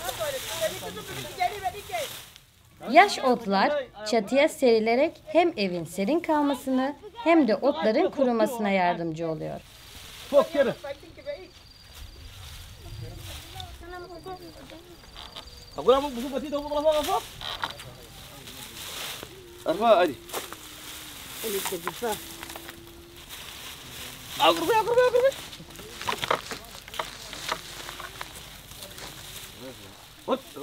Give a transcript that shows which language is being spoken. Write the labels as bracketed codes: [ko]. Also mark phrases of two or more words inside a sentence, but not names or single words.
[tr] Yaş otlar çatıya serilerek hem evin serin kalmasını hem de otların kurumasına yardımcı oluyor. [ar] فوق كده. أقول أنا بشوف بتيجي تقول الله فوق فوق. أرفع أدي. أقرب أقرب أقرب. Hop.